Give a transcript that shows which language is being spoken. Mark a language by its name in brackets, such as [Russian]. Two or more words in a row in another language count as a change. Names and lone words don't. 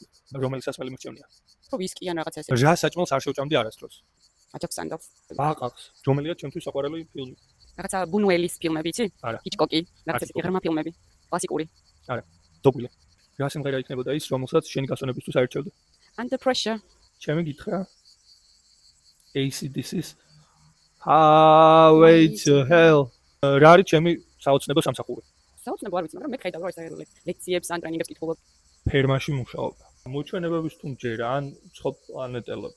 [Georgian] რომელი სასმელი მირჩევნია? რო ვისკი ან რაღაცა ესე. რა საჭმელს არ შევჭამდი არასდროს? აჯოქ სანდალს. ბაყაყს. რომელია ჩემთვის საყვარელი ფილმი? რაღაცა ბუნუელის ფილმები იცი? არა. ჰიჩკოკი, რაღაცა ღრმა ფილმები. კლასიკური. არა. დოგვილი. რა სიმღერა იქნებოდა ის, რომელსაც შენი გასვენებისთვის აირჩევდი? [English] Under pressure. [Georgian] ჩემი გითხრა. AC/DC-ის Highway to Hell. რა არის ჩემი საოცნებო სამსახური? საოცნებო არ ვიცი, მაგრამ მე ხედავ რომ ეს ლექციებს ან ტრენინგებს კითხულობ. ფერმაში მუშაობ. მოჩვენებების თუ მჯერა ან ცხელ პლანეტელები.